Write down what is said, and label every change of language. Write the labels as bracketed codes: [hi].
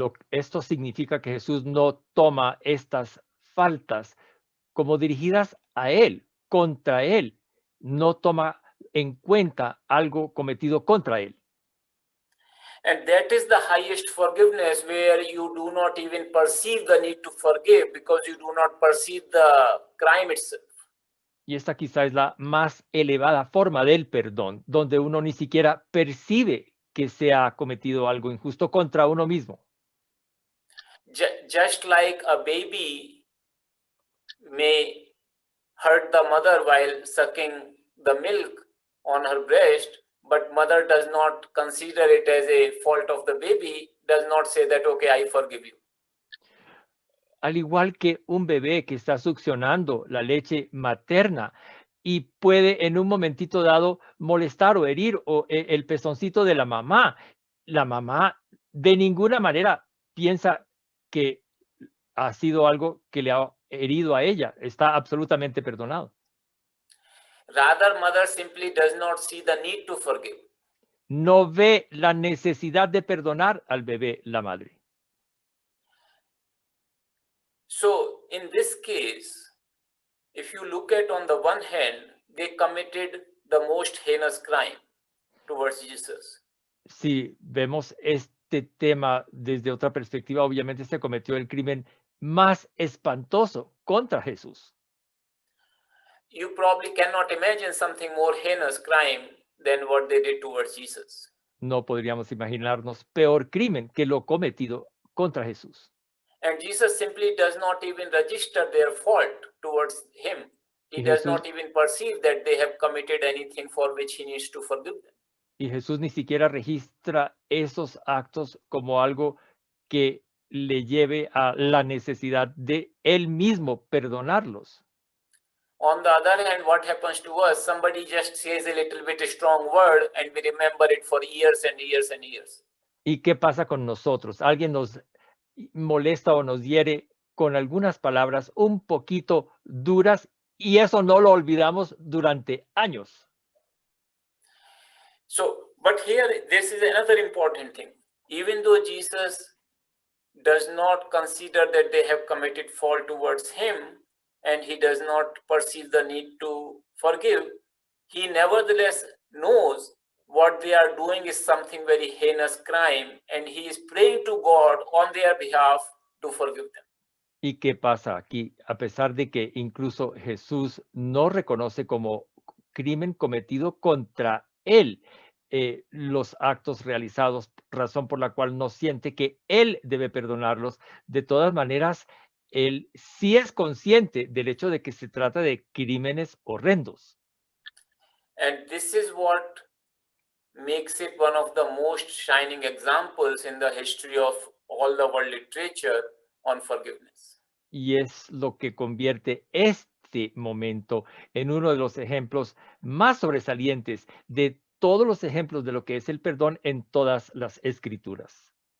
[es] Esto significa que Jesús no toma estas faltas como dirigidas a él, contra él. No toma en cuenta algo cometido contra él. [en] And that is the highest forgiveness, where you do not even perceive the need to forgive because you do not perceive the crime itself. [es] Y esta quizá es la más elevada forma del perdón, donde uno ni siquiera percibe que se ha cometido algo injusto contra uno mismo. [en] Just like a baby may hurt the mother while sucking the milk on her breast, but mother does not consider it as a fault of the baby, does not say that, okay, I forgive you. [es] Al igual que un bebé que está succionando la leche materna y puede en un momentito dado molestar o herir el pezoncito de la mamá de ninguna manera piensa que ha sido algo que le ha herido a ella. Está absolutamente perdonado. [en] Rather, mother simply does not see the need to forgive. [es] No ve la necesidad de perdonar al bebé, la madre. [en] So in this case, if you look at on the one hand, they committed the most heinous crime towards Jesus. [es] Si vemos este tema desde otra perspectiva, obviamente se cometió el crimen más espantoso contra Jesús. [en] You probably cannot imagine something more heinous crime than what they did towards Jesus. [es] No podríamos imaginarnos peor crimen que lo cometido contra Jesús. [en] And Jesus simply does not even register their fault towards him. He [es] Y [en] does [es] Jesús- [en] not even perceive that they have committed anything for which he needs to forgive them. [es] Y Jesús ni siquiera registra esos actos como algo que le lleve a la necesidad de él mismo perdonarlos. [en] On the other hand, what happens to us? Somebody just says a little bit strong word and we remember it for years and years and years. [es] ¿Y qué pasa con nosotros? Alguien nos molesta o nos hiere con algunas palabras un poquito duras y eso no lo olvidamos durante años. [en] So, but here, this is another important thing. Even though Jesus does not consider that they have committed fault towards him and he does not perceive the need to forgive, he nevertheless knows what they are doing is something very heinous crime and he is praying to God on their behalf to forgive them. [es] ¿Y qué pasa aquí? A pesar de que incluso Jesús no reconoce como crimen cometido contra él los actos realizados, razón por la cual no siente que él debe perdonarlos. De todas maneras, él sí es consciente del hecho de que se trata de crímenes horrendos. [en] And this is what makes it one of the most shining examples in the history of all the world literature on forgiveness. [es] Y es lo que convierte este momento en uno de los ejemplos más sobresalientes de todos los ejemplos de lo que es el perdón en todas las escrituras.